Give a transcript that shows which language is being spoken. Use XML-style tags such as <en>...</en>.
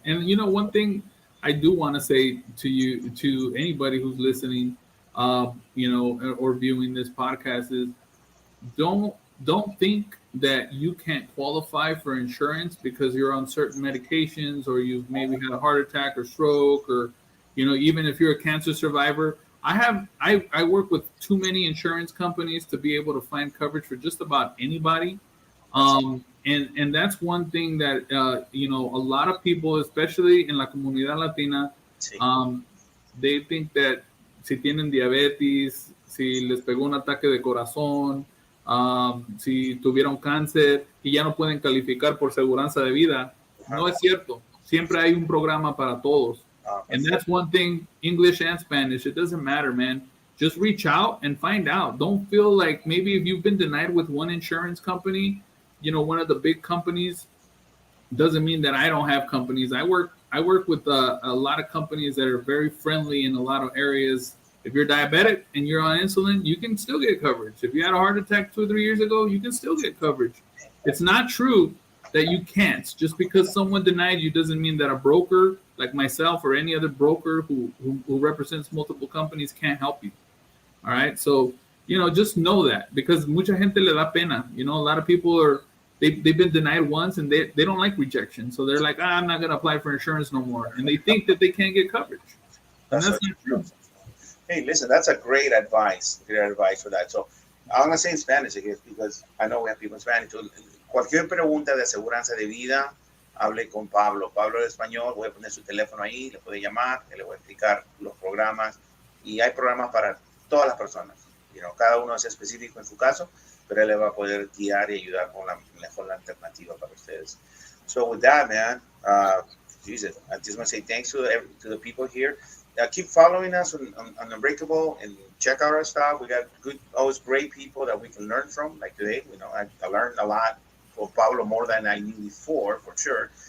<en>And one thing I do want to say to you, to anybody who's listening, or viewing this podcast, is don't don't think that you can't qualify for insurance because you're on certain medications, or you've maybe had a heart attack or stroke, or even if you're a cancer survivor. I work with too many insurance companies to be able to find coverage for just about anybody. That's And that's one thing that a lot of people, especially in</en> <es>la comunidad latina,</es> <en>see. um, they think that</en> <es>si tienen diabetes, si les pegó un ataque de corazón, si tuvieron cáncer y ya no pueden calificar por seguranza de vida. No es cierto. Siempre hay un programa para todos.</es> <en>And That's that's one thing, English and Spanish. It doesn't matter, man. Just reach out and find out. Don't feel like maybe if you've been denied with one insurance company, one of the big companies, doesn't mean that I don't have companies. I work with a lot of companies that are very friendly in a lot of areas. If you're diabetic and you're on insulin, you can still get coverage. If you had a heart attack 2 or 3 years ago, you can still get coverage. It's not true that you can't. Just because someone denied you doesn't mean that a broker like myself or any other broker who represents multiple companies can't help you. All right. So, just know that because</en> <es>mucha gente le da pena.</es> <en>A lot of people they've been denied once and they don't like rejection. So they're like, I'm not going to apply for insurance no more. And they think that they can't get coverage. And That's that's what. not true. Hey, listen, that's a great advice. Great advice for that. So I'm gonna say in Spanish, I guess, because I know we have people in Spanish.</en> <es>So, cualquier pregunta de aseguranza de vida, hable con Pablo. Pablo de español, voy a poner su teléfono ahí, le puede llamar, que le voy a explicar los programas. Y hay programas para todas las personas. Cada uno es específico en su caso, pero él le va a poder guiar y ayudar con la mejor alternativa para ustedes.</es> <en>So with that, man, Jesus, I just want to say thanks to the people here. Keep following us on Unbreakable and check out our stuff. We got always great people that we can learn from. Like today, I learned a lot from Pablo more than I knew before, for sure.</en>